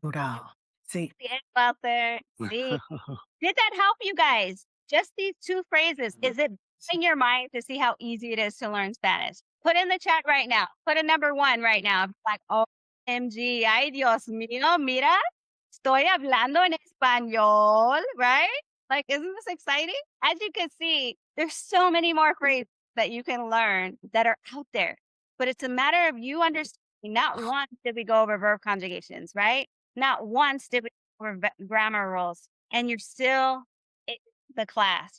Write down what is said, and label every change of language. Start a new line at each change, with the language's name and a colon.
Spanish: Natural. Sí.
English: See it out there. See, did that help you guys? Just these two phrases. Is it in your mind to see how easy it is to learn Spanish? Put in the chat right now. Put a number 1 right now. Like, OMG,
Spanish: ay Dios mío, mira, estoy hablando en español,
English: right? Like, isn't this exciting? As you can see, there's so many more phrases that you can learn that are out there. But it's a matter of you understanding. Not once did we go over verb conjugations, right? Not once did we go over grammar rules. And you're still in the class.